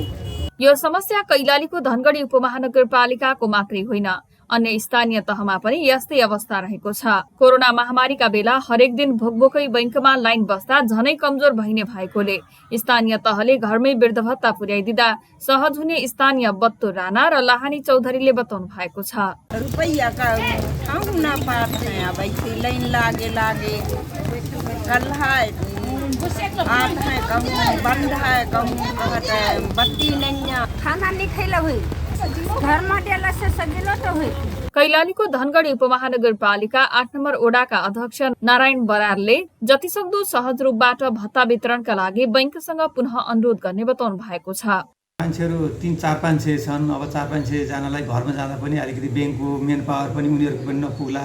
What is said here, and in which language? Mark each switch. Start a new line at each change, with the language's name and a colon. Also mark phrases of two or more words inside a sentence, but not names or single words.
Nepali: यो समस्या कैलालीको धनगढी उपमहानगरपालिकाको मात्रै होइन, अन्य स्थानीय तहमा पनि यस्तै अवस्था रहेको छ। कोरोना महामारीका बेला हरेक दिन भोकभोकै बैंकमा लाइन बस्दा झनै कमजोर भइने भएकोले स्थानीय तहले घरमै वृद्ध भत्ता पुर्याइदिँदा सहज हुने स्थानीय बत्तो राणा र लाहानी चौधरीले बताउनु भएको छ।
Dangaura Tharu: रुपैया का ठाउँ न पाते अब लाइन लागे कल है आठ है कहूँ बंद है कहूँ बत्ती नहीं खाना नहीं खैला हुई घर में डेला से सजिलो तो हुई।
Nepali: कैलालीको धनगढी उपमहानगरपालिका 8 नम्बर ओडाका अध्यक्ष नारायण बरारले जतिसक्दो सहज रूपबाट भत्ता वितरणका लागि बैंकसँग पुनः अनुरोध गर्ने बताउनु भएको छ। मान्छेहरू 3-4-500 छन्। अब 4-500 जनालाई घरमा जाँदा पनि अलिकति बैंकको मेन पावर पनि उनीहरूको पनि नपुग्ला।